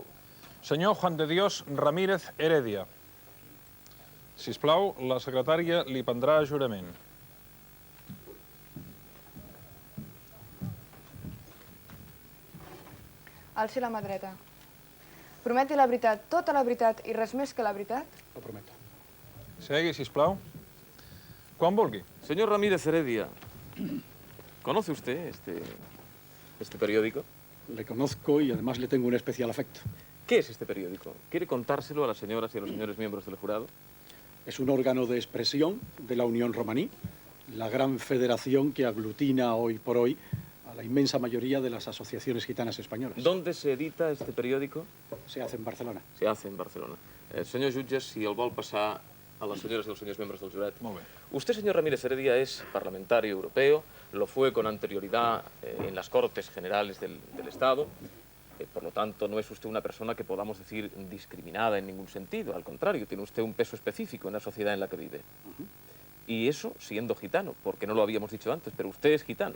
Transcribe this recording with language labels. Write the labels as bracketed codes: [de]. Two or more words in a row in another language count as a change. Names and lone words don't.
[ca] Senyor Juan de Dios Ramírez Heredia. Sisplau, la secretària li prendrà jurament. Alci la mà dreta. Prometi la veritat, tota la veritat i res més que la veritat? Ho prometo. Segui, sisplau. Quan vulgui. [es] Señor Ramírez Heredia, ¿conoce usted este periódico? Le conozco y además le tengo un especial afecto. ¿Qué es este periódico? ¿Quiere contárselo a las señoras y a los señores miembros del jurado? Es un órgano de expresión de la Unión Romaní, la gran federación que aglutina hoy por hoy a la inmensa mayoría de las asociaciones gitanas españolas. ¿Dónde se edita este periódico? Se hace en Barcelona. Se hace en Barcelona. [ca] Senyor jutge, si el vol passar [es] a las señoras y los señores miembros del jurat. [ca] Molt bé. [es] Usted, señor Ramírez Heredia, es parlamentario europeo, lo fue con anterioridad en las Cortes Generales del Estado. Por lo tanto, no es usted una persona que podamos decir discriminada en ningún sentido. Al contrario, tiene usted un peso específico en la sociedad en la que vive. Y eso siendo gitano, porque no lo habíamos dicho antes, pero usted es gitano.